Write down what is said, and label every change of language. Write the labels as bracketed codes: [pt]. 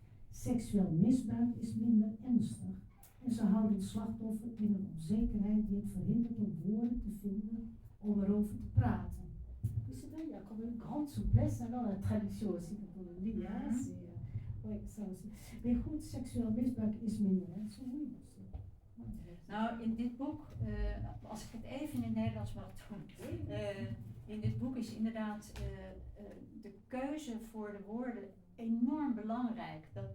[nl] Seksueel misbruik is minder ernstig en ze houden het slachtoffer in een onzekerheid die het verhindert om woorden te vinden om erover te praten. [fr] Dus c'est vrai, il y a comme une grande souplesse dans la traduction aussi, quand on le lit, hein, oui, ça aussi. [nl] Mais goed, seksueel misbruik is minder ernstig, oui. Nou, in dit boek, als ik het even in het Nederlands mag doen, in dit boek is inderdaad de keuze voor de woorden enorm belangrijk.